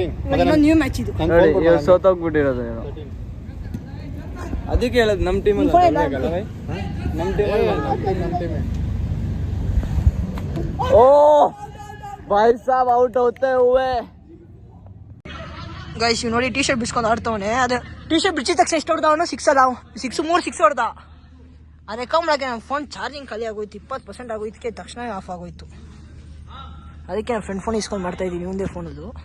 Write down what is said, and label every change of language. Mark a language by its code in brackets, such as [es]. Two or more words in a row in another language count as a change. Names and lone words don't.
[kn] 13 ಇನ್ನೊಂದು [en] new match [kn] ಇದು. ಸೋತೋಗ್ಬಿಟ್ಟಿರೋದು. ಅದಕ್ಕೆ ಹೇಳೋದು ನಮ್ಮ ಟೀಮಲ್ಲಿ ನಮ್ಮ ಟೀಮಲ್ಲಿ [hi] ओ भाई साहब आउट होते हुए [kn] ಗೈಸ್ ಇವ್ ನೋಡಿ ಟಿ ಶರ್ಟ್ ಬಿಸ್ಕೊಂಡು ಆಡ್ತವನೆ. ಅದು ಟಿ ಶರ್ಟ್ ಬಿಚ್ಚಿದ ತಕ್ಷಣ ಎಷ್ಟು ಹೊಡೆದ ಅವನು? 6 ಅಲ್ಲ, 3 ಹೊಡೆದ. ಅದೇ ಕಮ್ಮಳಾಗೆ ನನ್ನ [en] phone charging [kn] ಖಾಲಿ ಆಗೋಯ್ತು, 20% ಆಗೋಯ್ತಕ್ಕೆ ತಕ್ಷಣ ಆಫ್ ಆಗೋಯ್ತು. ಅದಕ್ಕೆ ನಾನು [en] friend phone [kn] ಇಸ್ಕೊಂಡು ಮಾಡ್ತಾ ಇದ್ದೀನಿ, ಒಂದೇ ಫೋನ್ ಅದು.